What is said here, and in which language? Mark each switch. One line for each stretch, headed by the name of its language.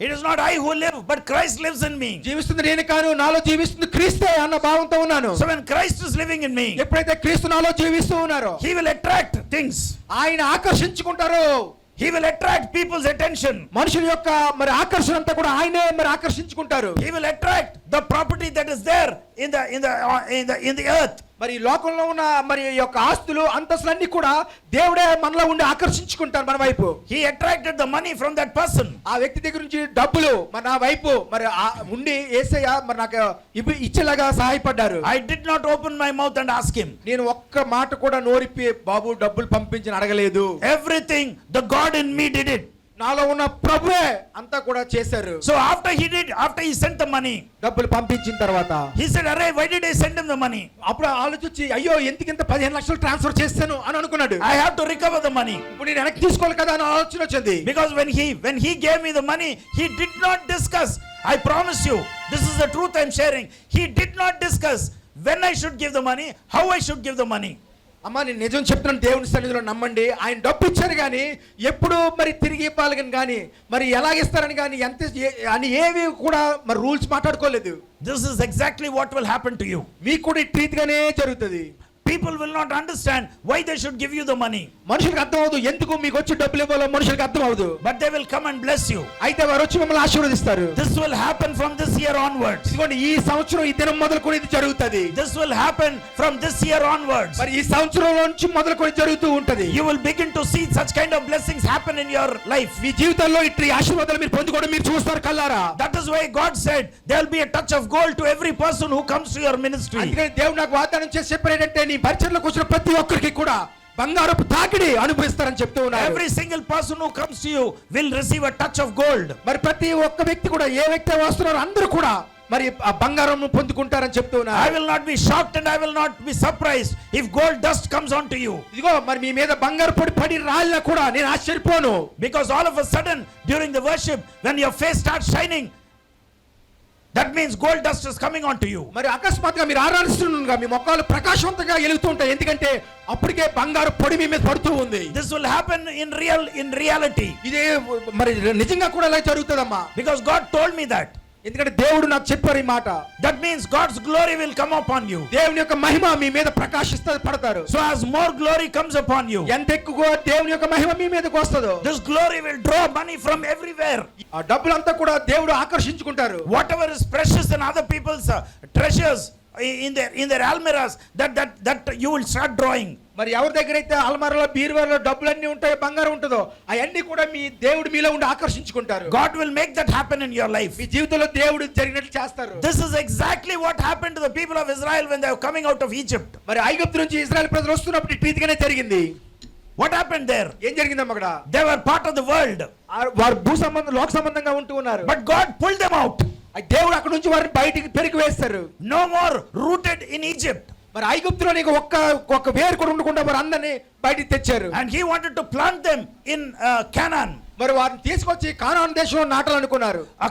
English: It is not I who live, but Christ lives in me.
Telugu: జీవిస్తుంది నేను కాను, నాలో జీవిస్తుంది క్రీస్తే అన్న భావంతో ఉన్నాను.
English: So when Christ is living in me,
Telugu: ఎప్పుడైతే క్రీస్తు నాలో జీవిస్తూ ఉన్నారో,
English: he will attract things.
Telugu: ఆయన ఆకర్షించుకుంటారు.
English: He will attract people's attention.
Telugu: మనుషుల యొక్క మరి ఆకర్షణ అంతా కూడా ఆయనే మరి ఆకర్షించుకుంటారు.
English: He will attract the property that is there in the earth.
Telugu: మరి లోకంలో ఉన్న మరి యొక్క ఆస్తులు అంతస్తులన్నీ కూడా దేవుడే మనలో ఉండి ఆకర్షించుకుంటారు మన వైపు.
English: He attracted the money from that person.
Telugu: ఆ వ్యక్తి దగ్గర నుంచి డబ్బులు మరి నా వైపు మరి ఉండి యేసయ్య మరి నాకు ఇచ్చేలాగా సహాయపడ్డారు.
English: I did not open my mouth and ask him.
Telugu: నేను ఒక్క మాట కూడా నోరిప్పి బాబు డబ్బులు పంపించని అడగలేదు.
English: Everything the God in me did it.
Telugu: నాలో ఉన్న ప్రభువే అంతా కూడా చేశారు.
English: So after he sent the money,
Telugu: డబ్బులు పంపించిన తర్వాత
English: he said, "Arey, why did I send him the money?
Telugu: అప్పుడు ఆలోచించి అయ్యో ఎందుకింత 15 లక్షలు ట్రాన్స్ఫర్ చేస్తాను అని అనుకున్నాడు.
English: I have to recover the money."
Telugu: ఇప్పుడు నేను వెనక్కి తీసుకోవాలి కదా అని ఆలోచన వచ్చింది.
English: Because when he gave me the money, he did not discuss. I promise you, this is the truth I am sharing. He did not discuss when I should give the money, how I should give the money.
Telugu: అమ్మా నేను నిజం చెప్తున్నాను, దేవుని సన్నిధిలో నమ్మండి. ఆయన డబ్బు ఇచ్చారు కానీ ఎప్పుడు మరి తిరిగి ఇవ్వాలని కానీ మరి ఎలాగిస్తారని కానీ ఎంత అని ఏవి కూడా మరి rules మాట్లాడుకోలేదు.
English: This is exactly what will happen to you.
Telugu: మీకు కూడా ఈ రీతిగానే జరుగుతుంది.
English: People will not understand why they should give you the money.
Telugu: మనుషులకు అర్థం అవదు ఎందుకు మీకు వచ్చి డబ్బులు ఇవ్వాలో మనుషులకు అర్థం అవదు.
English: But they will come and bless you.
Telugu: అయితే వారు వచ్చి మిమ్మల్ని ఆశీర్వదిస్తారు.
English: This will happen from this year onwards.
Telugu: ఇదిగోండి ఈ సంవత్సరం ఈ దినం మొదలుకొని ఇది జరుగుతుంది.
English: This will happen from this year onwards.
Telugu: మరి ఈ సంవత్సరం నుంచి మొదలుకొని జరుగుతూ ఉంటది.
English: You will begin to see such kind of blessings happen in your life.
Telugu: మీ జీవితంలో ఇట్టి ఆశీర్వాదాలు మీరు పొందుకోవడం మీరు చూస్తారు కల్లారా.
English: That is why God said there will be a touch of gold to every person who comes to your ministry.
Telugu: అందుకని దేవుడు నాకు వాగ్దానం చేసి చెప్పారు ఏంటంటే నీ పరిచర్యలోకి వచ్చిన ప్రతి ఒక్కరికి కూడా బంగారపు తాకిడి అనుభవిస్తారని చెప్తూ ఉన్నారు.
English: Every single person who comes to you will receive a touch of gold.
Telugu: మరి ప్రతి ఒక్క వ్యక్తి కూడా ఏ వ్యక్తి వస్తున్నారో అందరూ కూడా మరి ఆ బంగారం పొందుకుంటారని చెప్తూ ఉన్నారు.
English: I will not be shocked and I will not be surprised if gold dust comes onto you.
Telugu: ఇదిగో మరి మీ మీద బంగారు పొడి పడి రాళ్ళ కూడా నేను ఆశ్చర్యపోను.
English: Because all of a sudden during the worship when your face starts shining, that means gold dust is coming onto you.
Telugu: మరి అకస్మాత్తుగా మీరు ఆరాధిస్తుండగా మీ మొక్కలు ప్రకాశవంతంగా వెలుగుతూ ఉంటాయి. ఎందుకంటే అప్పటికే బంగారు పొడి మీ మీద పడుతూ ఉంది.
English: This will happen in reality.
Telugu: ఇదే మరి నిజంగా కూడా ఇలా జరుగుతుందమ్మా.
English: Because God told me that.
Telugu: ఎందుకంటే దేవుడు నాకు చెప్పారు ఈ మాట.
English: That means God's glory will come upon you.
Telugu: దేవుని యొక్క మహిమ మీ మీద ప్రకాశిస్తుంది పడతారు.
English: So as more glory comes upon you,
Telugu: ఎంత ఎక్కువ దేవుని యొక్క మహిమ మీ మీదకి వస్తుందో
English: this glory will draw money from everywhere.
Telugu: ఆ డబ్బులంతా కూడా దేవుడు ఆకర్షించుకుంటారు.
English: Whatever is precious in other people's treasures in their almirahs, that you will start drawing.
Telugu: మరి ఎవరి దగ్గర అయితే అల్మారాలో బీరువాలో డబ్బులన్నీ ఉంటాయో బంగారం ఉంటుందో అవన్నీ కూడా మీ దేవుడు మీలో ఉండి ఆకర్షించుకుంటారు.
English: God will make that happen in your life.
Telugu: మీ జీవితంలో దేవుడు జరిగినట్లు చేస్తారు.
English: This is exactly what happened to the people of Israel when they were coming out of Egypt.
Telugu: మరి ఐగుప్తు నుంచి ఇశ్రాయేలు ప్రజలు వస్తున్నప్పుడు ఈ రీతిగానే జరిగింది.
English: What happened there?
Telugu: ఏం జరిగిందమ్మ అక్కడ?
English: They were part of the world.
Telugu: వారు భూ సంబంధం లోక సంబంధంగా ఉంటూ ఉన్నారు.
English: But God pulled them out.
Telugu: దేవుడు అక్కడ నుంచి వారిని బయటికి పెరిగి వేస్తారు.
English: No more rooted in Egypt.
Telugu: మరి ఐగుప్తులో నీకు ఒక్క వేరు కూడా ఉండకుండా వారు అందరినీ బయటికి తెచ్చారు.
English: And he wanted to plant them in Canaan.
Telugu: మరి వారిని తీసుకొచ్చి కానాను దేశంలో నాటాలనుకున్నారు.